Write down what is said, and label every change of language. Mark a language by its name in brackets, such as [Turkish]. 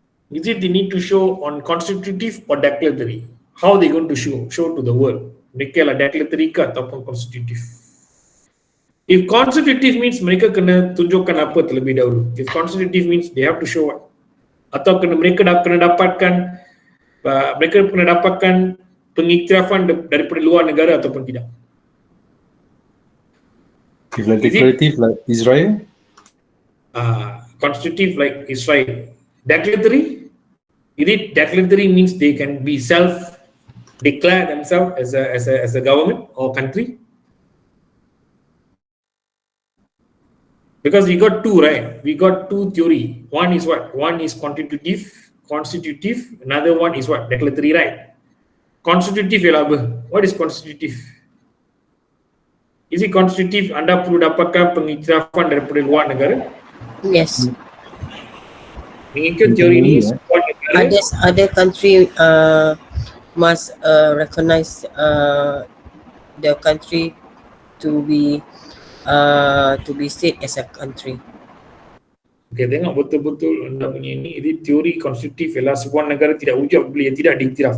[English] Is it they need to show on constitutive or declaratory? How are they going to show to the world? [Malay] Mereka lah declaratory ke ataupun constitutive? [English] If constitutive means [Malay] mereka kena tunjukkan apa terlebih dahulu. [English] If constitutive means they have to show what? [Malay] Atau mereka kena dapatkan pengiktirafan daripada luar negara ataupun tidak? [English] If like declarative like Israel? Constitutive like Israel. Declaratory? Is it declaratory means they can be declare themselves as a government or country? Because we got two, right? We got two theory. One is what? One is constitutive. Another one is what? Declaratory, right? [Malay] Constitutive ialah apa? [English] What is constitutive? Is it constitutive? [Malay] Anda perlu dapatkan pengiktirafan daripada luar negara? [English] Yes. [Malay] Mengikut teori ini, [English] other country must recognize the country to be state as a country. [Malay] Okay, tengok betul-betul anda punya ini teori konstitutif ialah sebuah negara tidak wujud apabila ia tidak diiktiraf.